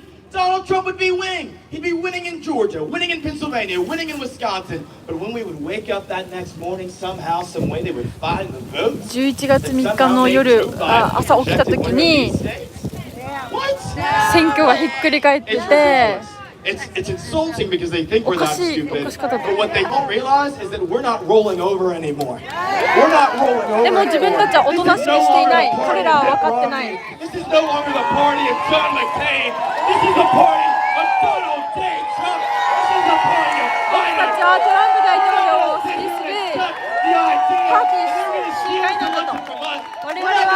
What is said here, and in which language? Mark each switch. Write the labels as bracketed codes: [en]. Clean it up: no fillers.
[en] Donald Trump would be winning. He'd be winning in Georgia, winning in Pennsylvania, winning in Wisconsin. But when we would wake up that next morning, somehow, some way, they would find the votes. [ja] 11月3日の夜、朝起きた時に選挙がひっくり返ってて。 [en] It's insulting because they think we're that stupid. But what they don't realize is that we're not rolling over anymore. We're not rolling over. [ja] でも自分たちはおとなしくしていない。彼らは分かってない。 [en] This is no longer the party of John McCain. This is the party of Donald J. Trump. This is the party of [ja] 僕たちはトランプ大統領を支持するパーティー集会なんだと。